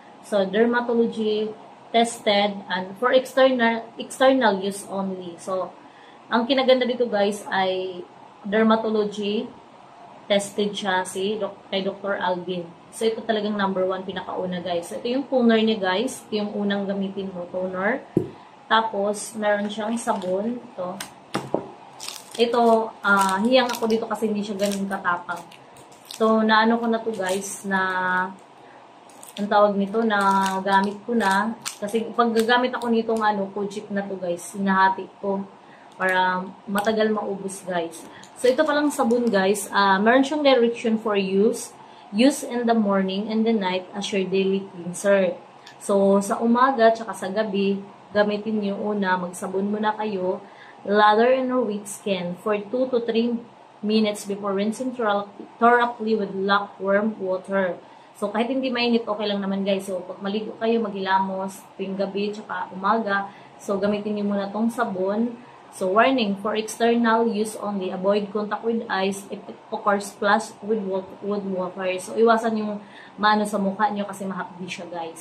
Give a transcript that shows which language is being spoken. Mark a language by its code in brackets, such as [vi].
[en] So, dermatology tested and for external use only. [tl] So, ang kinaganda dito guys ay [en] dermatology tested [tl] siya kay Dr. Alvin. So, ito talagang number 1 pinakauna guys. So, ito yung toner niya guys. Ito yung unang gamitin mo, toner. Tapos, meron siyang sabon. Ito, hiyang ako dito kasi hindi siya ganun katapang. So, naano ko na to guys na ang tawag nito na gamit ko na. Kasi pag gagamit ako nitong Kojic na to guys, hinahati ko para matagal maubos guys. So ito palang sabon guys, meron siyang [en] direction for use. Use in the morning and the night as your daily cleanser. [tl] So sa umaga tsaka sa gabi, gamitin niyo una, magsabon muna kayo. [en] Lather in your weak skin for 2 to 3 minutes before rinsing thoroughly with lukewarm water. [tl] So, kahit hindi mainit, okay lang naman guys. So, pag maligo kayo, maghilamos, tuwing gabi, tsaka umaga. So, gamitin niyo muna tong sabon. So, [en] warning, for external use only. Avoid contact with eyes if it occurs splash with water. [tl] So, iwasan yung maano sa mukha niyo kasi mahapdi siya guys.